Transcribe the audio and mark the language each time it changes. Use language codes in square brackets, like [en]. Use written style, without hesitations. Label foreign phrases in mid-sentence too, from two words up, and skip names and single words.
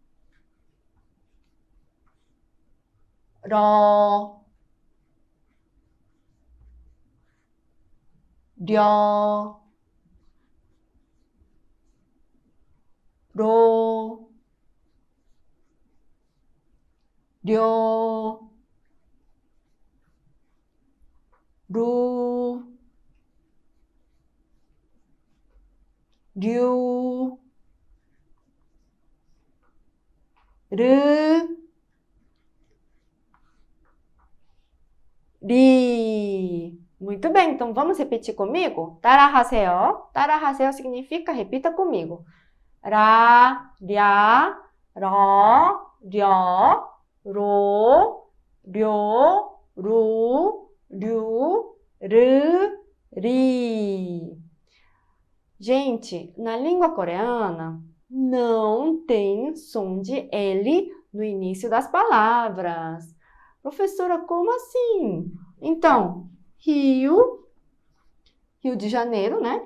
[ko] 러, 려, 로, 료, 루, 류, 르, 리. [pt] Muito bem, então vamos repetir comigo? [ko] 따라하세요. 따라하세요 [pt] significa repita comigo. [ko] 라, 랴, 러, 려, 로, 료, 루, 류, 르, 리. [pt] Gente, na língua coreana não tem som de L no início das palavras. Professora, como assim? Então, Rio de Janeiro, né?